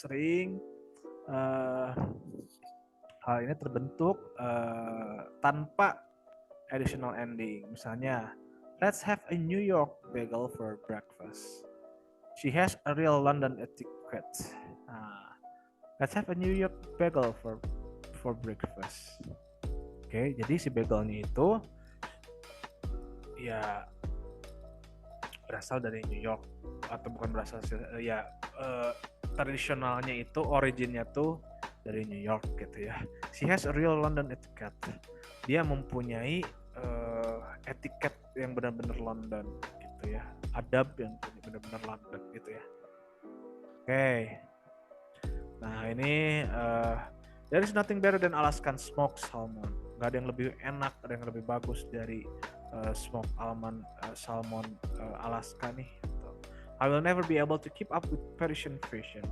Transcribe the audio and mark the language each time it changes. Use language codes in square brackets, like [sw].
[id] Sering hal ini terbentuk tanpa additional ending. [en] Misalnya, let's have a New York bagel for breakfast. She has a real London etiquette. Let's have a New York bagel for breakfast. [id] Oke, jadi si bagelnya itu ya berasal dari New York, atau bukan berasal ya, tradisionalnya itu originnya tuh dari New York gitu ya. [en] She has a real London etiquette. [id] Dia mempunyai etiket yang benar-benar London gitu ya. Adab yang benar-benar London gitu ya. Oke. [en] Nah ini there is nothing better than Alaskan smoked salmon. [id] Gak ada yang lebih enak, ada yang lebih bagus dari smoked salmon Alaska nih. [en] I will never be able to keep up with Parisian fashion.